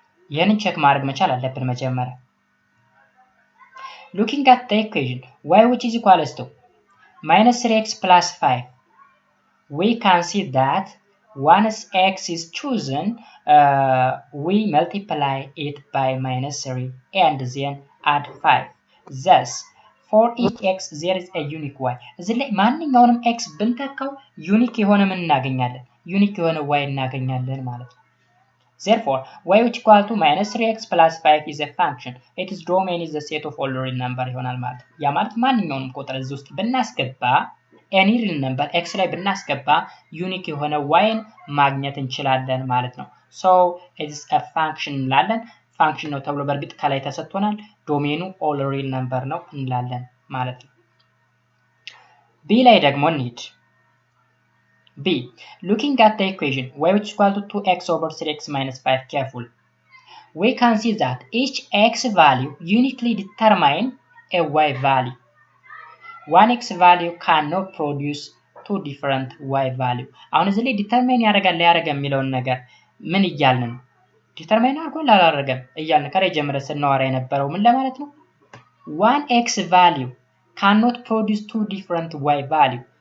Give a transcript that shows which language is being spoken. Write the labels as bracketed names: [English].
[Amharic] ይህንን ቼክ ማድረግ መቻል አለብን መጀመሪያ። [English] Looking at the equation y which is equal to minus 3x plus 5, we can see that once x is chosen, we multiply it by minus 3 and then add 5. Thus, for each x there is a unique y. [Amharic] እዚህ ላይ ማንኛውንም x ብንተካው ዩኒክ የሆነ ምን እናገኛለን? ዩኒክ የሆነ y እናገኛለን ማለት ነው። [English] Therefore, y which equal to minus 3x plus 5 is a function. Its domain is the set of all real number [Amharic] ይሆናል ማለት ነው። ያ ማለት ማንኛውንም ቁጥር እዚህ ውስጥ ብናስገባ any real number x ላይ ብናስገባ ዩኒክ የሆነ yን ማግኘት እንችላለን ማለት ነው። [English] so it is a function [Amharic] እንላለን። ፋንክሽን ነው ተብሎ በእርግጥ ከላይ ተሰጥቶናል። ዶሜኑ all real number ነው እንላለን ማለት ነው። b ላይ ደግሞ እንሂድ። [English] b looking at the equation y which is equal to 2x over 3x minus 5 careful we can see that each x value uniquely determine a y value. One x value cannot produce two different y value. [Amharic] አሁን እዚህ ላይ ዲተርማይን ያደርጋል የሚለውን ነገር ምን እያልን ነው? ዲተርማይን አድርጎ አላደረገም እያልን ከላይ ጀምረን ስናወራ የነበረው ምን ለማለት ነው? [English] one x value cannot produce two different y value.